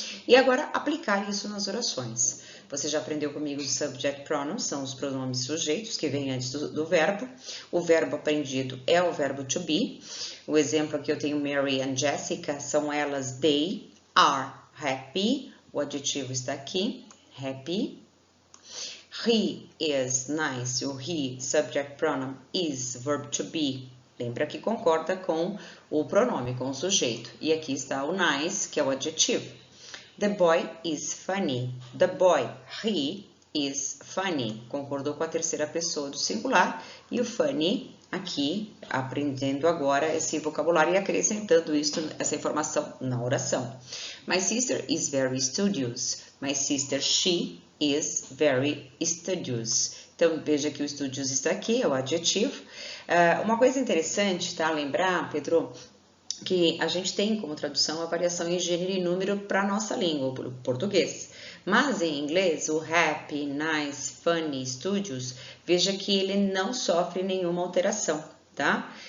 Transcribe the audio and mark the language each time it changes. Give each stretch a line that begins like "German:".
Portuguese: E agora aplicar isso nas orações. Você já aprendeu comigo os subject pronouns, são os pronomes sujeitos que vêm antes do verbo. O verbo aprendido é o verbo to be. O exemplo aqui eu tenho Mary and Jessica, são elas,
English: they are happy.
Portuguese: O adjetivo está aqui, happy.
English: He is nice. O he, subject pronoun, is, verb to be.
Portuguese: Lembra que concorda com o pronome, com o sujeito. E aqui está o nice, que é o adjetivo.
English: The boy is funny. The boy, he, is funny.
Portuguese: Concordou com a terceira pessoa do singular. E o funny, aqui, aprendendo agora esse vocabulário e acrescentando essa informação na oração.
English: My sister is very studious. My sister, she, is very studious.
Portuguese: Então, veja que o studious está aqui, é o adjetivo. Uma coisa interessante, tá? Lembrar, Pedro, que a gente tem como tradução a variação em gênero e número para a nossa língua, o português. Mas em inglês, o happy, nice, funny, studious, veja que ele não sofre nenhuma alteração, tá?